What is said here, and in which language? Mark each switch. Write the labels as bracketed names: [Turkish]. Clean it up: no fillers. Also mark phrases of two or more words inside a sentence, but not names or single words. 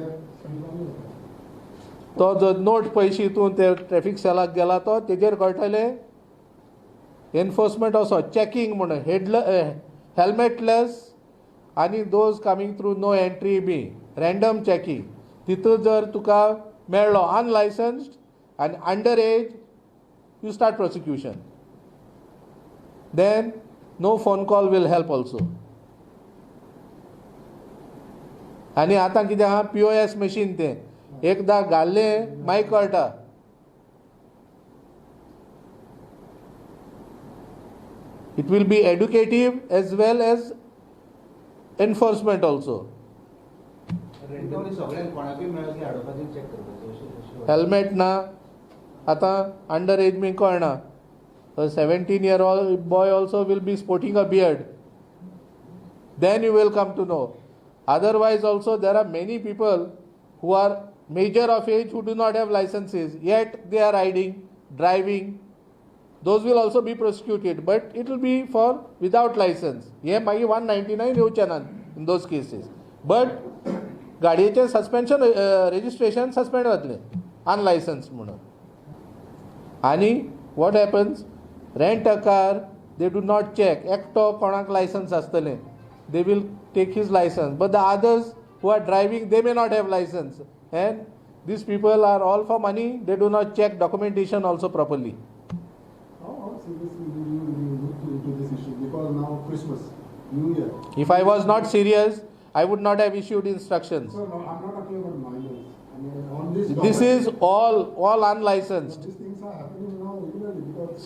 [Konkani] तो जो नोट पयशे हितून ते ट्रॅफिक सेलाक गेला तो तेजेर कळटलें [English] enforcement असो checking [Konkani] म्हणून हेल्मेटलेस आनी [English] those coming through no entry be random checking. [Konkani] तितून जर तुका मेळ्ळो अनलायसन्स्ड आनी [English] under age, you start prosecution. Then no phone call will help also. [Konkani] आनी आतां कितें आहा [English] POS machine [Konkani] तें एकदां घाल्लें मागीर कळटा. [English] It will be educative as well as enforcement also. [Konkani] हेल्मेट ना आतां [English] under age [Konkani] बी कळना. [English] 17-year-old boy also will be sporting a beard. Then you will come to know. Otherwise also there are many people who are major of age who do not have licenses, yet they are riding, driving. Those will also be prosecuted, but it will be for without license. [Konkani] हे मागीर 199 येवचे ना [English] in those cases. [Konkani] But गाडयेचें [English] suspension registration suspend [Konkani] जातलें अनलायसन्स म्हणून. [English] आनी what happens, rent a car they do not check. [Konkani] एकटो कोणाक लायसन्स आसतलें [English] they will take his licence, but the others who are driving they may not have licence and these people are all for money. they do not check documentation also properly. How seriously do you look into this issue? Because now Christmas, New Year. If I was not serious, I would not have issued instructions. So no, I'm not talking about minors. I mean, on this. This is all unlicensed. These things are happening now regularly because.